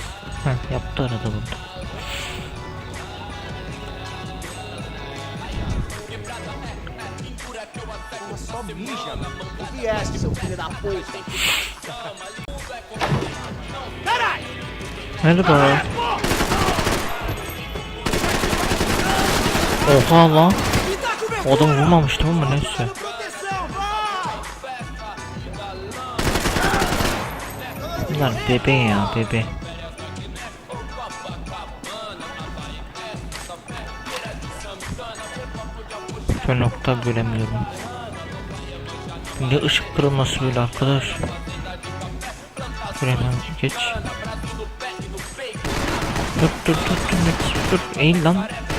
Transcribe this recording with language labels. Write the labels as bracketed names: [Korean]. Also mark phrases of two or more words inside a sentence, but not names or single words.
[Turkish] Heh, yaptı arada burada. [Portuguese] Só mija, mano. O que é esse, seu filho da puta? Caralho! [Turkish] Merhaba. Oha lan. O adam vurmamıştı ama neyse. [Portuguese] Proteção, vai! [Turkish] Bunlar bebe ya bebe. Şu nokta göremiyorum. Ne ışık kırılması böyle arkadaş. Göremem geç. Dur eğil lan.